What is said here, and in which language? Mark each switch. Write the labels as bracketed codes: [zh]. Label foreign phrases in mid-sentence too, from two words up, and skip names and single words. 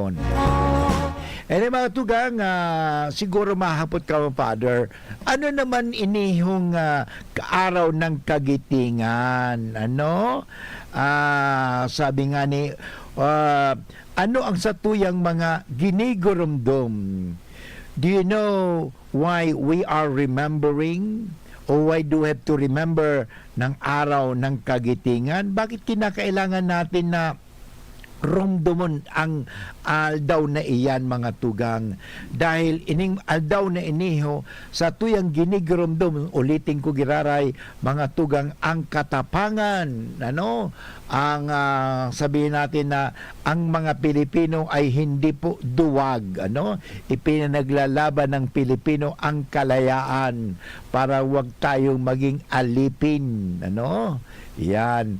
[bik] Mga tugang, siguro mahapot ka, Father, ano naman inihong [tl] araw ng kagitingan? [bik] Sabi nga ni, ano ang satuyang mga ginigurumdum? [en] Do you know why we are remembering? O why do we have to remember [tl] ng araw ng kagitingan? Bakit kinakailangan natin [bik] na rumdumon ang aldaw na iyan mga tugang? Dahil ining aldaw na iniho sa tuyang ginigurumdum, ulitin ko giraray mga tugang, ang katapangan, [tl] ang sabihin natin na ang mga Pilipino ay hindi po duwag, ipinaglalaban ng Pilipino ang kalayaan para wag tayong maging alipin, yan.